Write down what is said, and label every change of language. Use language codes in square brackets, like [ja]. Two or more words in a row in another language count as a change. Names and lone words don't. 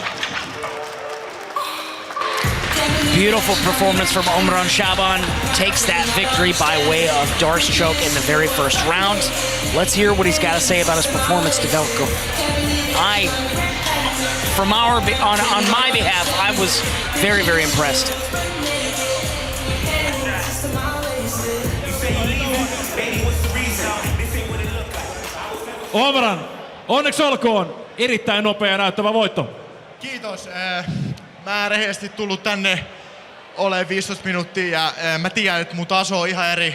[en] Beautiful performance from Omran Chaaban. Takes that victory by way of Darce choke in the very first round. Let's hear what he's got to say about his performance to Velko. On my behalf, I was very, very impressed. [fi] Omran, onneksi olkoon. Erittäin nopea näyttävä voitto. Kiitos. Mä rehellisesti tullut tänne ole 15 minuuttia ja mä tiedän, että mun taso on ihan eri.